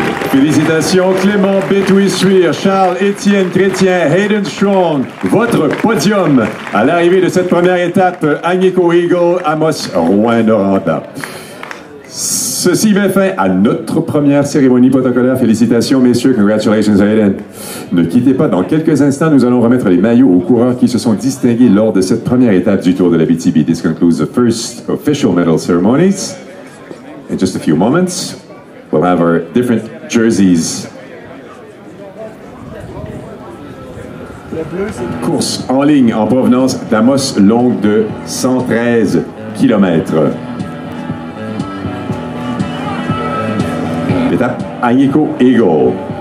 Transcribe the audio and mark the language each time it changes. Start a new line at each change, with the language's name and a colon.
French: Félicitations Clément Bédoui-Suire, Charles-Étienne Chrétien, Hayden Strong, votre podium à l'arrivée de cette première étape Agnico Eagle, Amos Rouyn-Noranda. Ceci met fin à notre première cérémonie protocolaire. Félicitations messieurs, congratulations Hayden. Ne quittez pas, dans quelques instants, nous allons remettre les maillots aux coureurs qui se sont distingués lors de cette première étape du Tour de l'Abitibi.
English: This concludes the first official medal ceremonies. In just a few moments, we'll have our different jerseys.
French: Course en ligne en provenance d'Amos, longue de 113 km. L'étape Agnico Eagle.